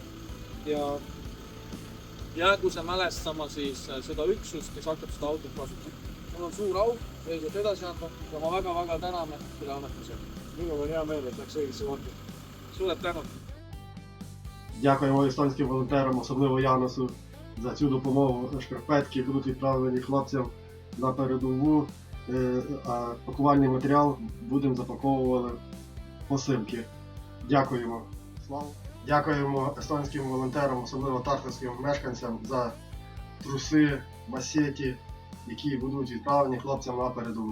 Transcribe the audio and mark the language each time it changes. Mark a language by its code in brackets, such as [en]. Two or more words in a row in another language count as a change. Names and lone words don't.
[et] Ja jäägu see mälestama siis seda üksust, kes hakkab seda autot kasutama. Mul on suur au seisud edasi anda ja ma väga-väga täname selle annetuse. Minul on hea meel, et läks õigesse kohta. Suured tänud! [uk] Дякуємо естонським волонтерам, особливо Янусу, за цю допомогу. Шкарпетки будуть відправлені хлопцям на передову, а пакувальний матеріал будемо запаковувати посилки. Дякуємо. Дякуємо естонським волонтерам, особливо тартарським мешканцям, за труси, масеті, які будуть відправлені хлопцям на передову.